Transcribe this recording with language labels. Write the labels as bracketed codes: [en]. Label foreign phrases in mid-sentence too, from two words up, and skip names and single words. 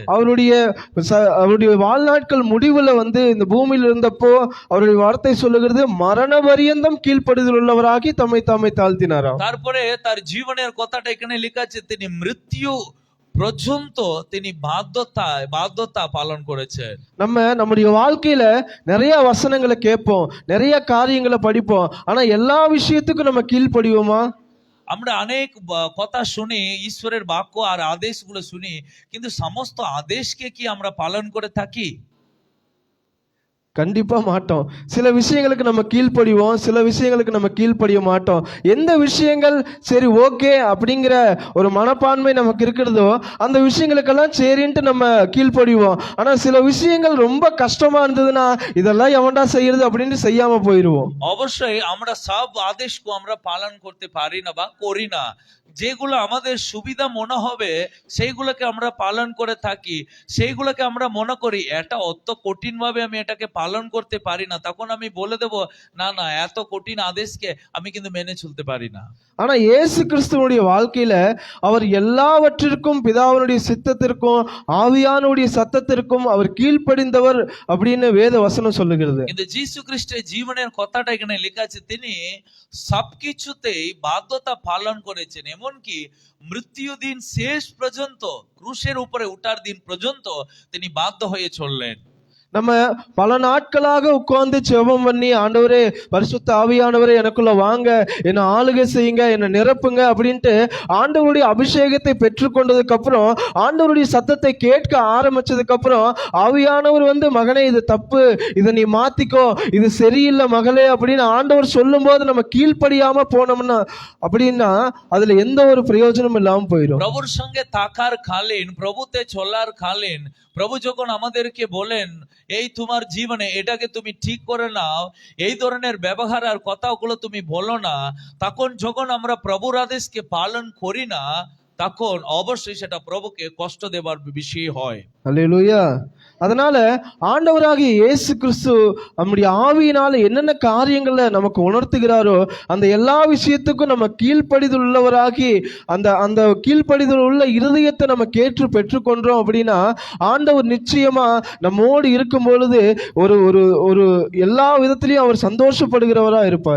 [ta] அவருடைய வாழ்நாட்கள் முடிவுல இந்த பூமியில் இருந்தப்போ அவருடைய வார்த்தை சொல்லுகிறது, மரண பரியந்தம் கீழ்ப்படிதல் உள்ளவராகி தம்மை தாமே தாழ்த்தினாராம்। [bn] তারপরে তার জীবনের কথাটা এখানে লেখা আছে, তিনি মৃত্যু পর্যন্ত তিনি বাধ্যতা পালন করেছেন। [ta] நம்முடைய வாழ்க்கையில நிறைய வசனங்களை கேட்போம், நிறைய காரியங்களை படிப்போம், ஆனா எல்லா விஷயத்துக்கும் நம்ம கீழ்ப்படிவோமா? [bn] আমরা অনেক কথা শুনি, ঈশ্বরের বাক্য আর আদেশগুলো শুনি, কিন্তু সমস্ত আদেশকে কি আমরা পালন করে থাকি? [ta] கண்டிப்பா மாட்டோம். சில விஷயங்களுக்கு நம்ம கீழ்ப்படிவோம், சில விஷயங்களுக்கு நம்ம கீழ்ப்படிய மாட்டோம். எந்த விஷயங்கள் சரி ஓகே அப்படிங்கிற ஒரு மனப்பான்மை நமக்கு இருக்கிறதோ அந்த விஷயங்களுக்கெல்லாம் சரின்ட்டு நம்ம கீழ்ப்படிவோம். ஆனா சில விஷயங்கள் ரொம்ப கஷ்டமா இருந்ததுன்னா இதெல்லாம் எவன்டா செய்யறது அப்படின்னு செய்யாம போயிருவோம். [bn] অবশ্যই আমরা সব আদেশকে আমরা পালন করতে পারি না বা করি না। যেগুলো আমাদের সুবিধা মনে হবে সেইগুলোকে আমরা পালন করে থাকি, সেইগুলোকে আমরা মনে করি এটা অত কঠিন ভাবে আমি এটাকে পালন করতে পারি না, তখন আমি বলে দেব না না এত কঠিন আদেশকে আমি কিন্তু মেনে চলতে পারি না। [ta] ஆனா இயேசு கிறிஸ்துவனுடைய வாழ்க்கையில அவர் எல்லாவற்றிற்கும் பிதாவினுடைய சித்தத்திற்கும் ஆவியானுடைய சத்தத்திற்கும் அவர் கீழ்ப்படிந்தவர் அப்படின்னு வேத வசனம் சொல்லுகிறது. [bn] কিন্তু যীশু খ্রিস্টের জীবনের কথাটা এখানে লেখা আছে, তিনি সবকিছুতেই বাধ্যতা পালন করেছেন, এমনকি মৃত্যু দিন শেষ পর্যন্ত, ক্রুশের উপরে উঠার দিন পর্যন্ত তিনি বাধ্য হয়ে চললেন। [ta] நம்ம பல நாட்களாக உட்கார்ந்து ஜெபம் பண்ணி, ஆண்டவரே பரிசுத்த ஆவியானவரே எனக்குள்ள வாங்க, என்னை ஆளுகை செய்யுங்க, என்னை நிரப்புங்க அப்படின்ட்டு ஆண்டவருடைய அபிஷேகத்தை பெற்றுக்கொண்டதுக்கு அப்புறம், ஆண்டவருடைய சத்தத்தை கேட்க ஆரம்பிச்சதுக்கு அப்புறம் ஆவியானவர் வந்து மகனே இது தப்பு, இதை நீ மாத்திக்கோ, இது சரியில்லை மகளே அப்படின்னு ஆண்டவர் சொல்லும் போது நம்ம கீழ்ப்படியாம போனோம்னா அப்படின்னா அதுல எந்த ஒரு பிரயோஜனமும் இல்லாம போயிடும். [bn] প্রভুর সঙ্গে থাকার কালীন, প্রভুতে চলার কালীন প্রভু যখন আমাদেরকে বলেন এই তোমার জীবনে এটাকে তুমি ঠিক করে নাও, এই ধরনের ব্যবহার আর কথাগুলো তুমি বলো না, তখন যখন আমরা প্রভুর আদেশকে পালন করি না তখন অবশ্যই সেটা প্রভুকে কষ্ট দেবার বিষয় হয়। [ta] அல்லேலூயா. அதனால ஆண்டவராகிய இயேசு கிறிஸ்து நம்முடைய ஆவியினால என்னென்ன காரியங்களை நமக்கு உணர்த்துகிறாரோ அந்த எல்லா விஷயத்துக்கும் நம்ம கீழ்ப்படிதல் உள்ளவராகி அந்த அந்த கீழ்ப்படிதல் உள்ள இருதயத்தை நம்ம கேட்டு பெற்றுக்கொண்டோம் அப்படின்னா ஆண்டவர் நிச்சயமா நம்மோடு இருக்கும் பொழுது ஒரு ஒரு ஒரு எல்லா விதத்திலையும் அவர் சந்தோஷப்படுகிறவரா இருப்பார்।